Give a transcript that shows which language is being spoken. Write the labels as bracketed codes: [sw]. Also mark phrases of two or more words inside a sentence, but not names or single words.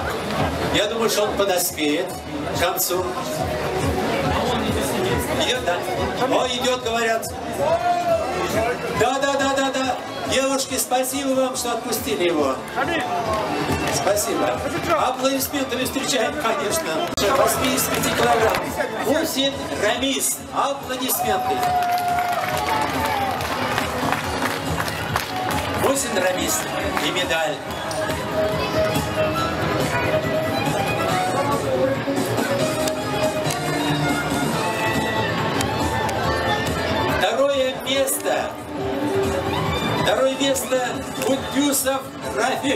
[ru] Я думаю, что он подоспеет к концу. Идет, да? О, идет, говорят. Да. Девушки, спасибо вам, что отпустили его. Спасибо. Аплодисментами встречаем, конечно. 85 килограмм. Мусин Рамис. Аплодисменты. Мусин Рамис. И медаль. Второе место Будюсов Рафик.